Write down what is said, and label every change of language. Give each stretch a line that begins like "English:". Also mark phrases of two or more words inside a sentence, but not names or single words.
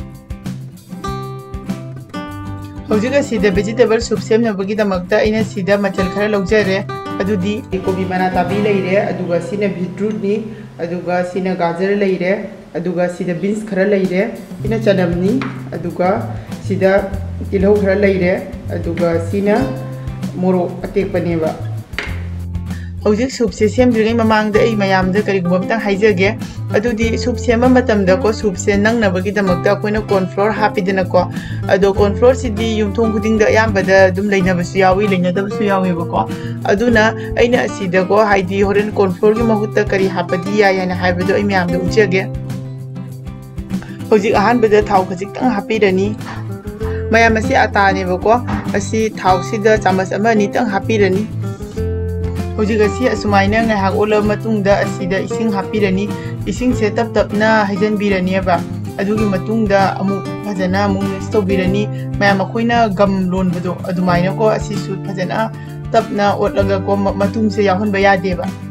Manipuri: hojik asida
English: vegetable soup
Manipuri: semnabagi damakta aina sida machal khara laujare adudi kobi mana tabi leire aduga sina beetroot ni aduga sina gajar leire aduga sida beans khara leire ina chanamni aduga sida tilhau khara leire aduga sina moro atekpaneba hojik soup se semdrigai mamangda ai mayamda karigumba amtang haijage adudi soup sema matamda ko soup se nangnabagi damakta akoina
English: corn flour
Manipuri: hapidana ko ado corn flour sidi yumthong khudingda ayambada dum leinabasu yawi leinadabasu yawi ko aduna aina asida ko haidi horen
English: corn flour
Manipuri: gi mahutta kari hapadi ya yana haibado ai mayamda ujage hojik ahanbada thau khajik tang hapirani mayam asi atane ko asi thau sida chamas ama ni tang hapirani hojik asi asumaina ngahak ola matungda asida ising hapirani ising se tap tapna haijanbirani ba adugi matungda amu phajana amu mix tawbirani mayam akoina gam lonbado adumaina ko asi su phajana tapna otlaga ko matung se yahunba yade ba